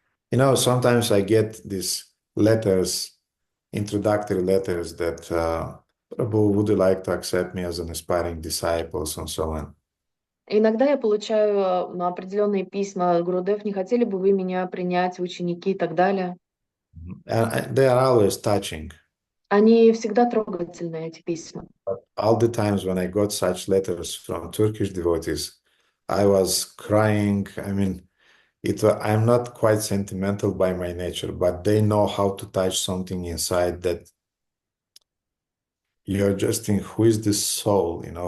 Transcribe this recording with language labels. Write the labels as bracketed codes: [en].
[en] Sometimes I get these letters, introductory letters that, Prabhu, would you like to accept me as an aspiring disciple, and so on. [ru] Иногда я получаю определенные письма: Гурудев, не хотели бы вы меня принять в ученики и так далее. [en] And they are always touching. [ru] Они всегда трогательные, эти письма. [en] But all the times when I got such letters from Turkish devotees, I was crying. I'm not quite sentimental by my nature, but they know how to touch something inside that you're just thinking, who is this soul,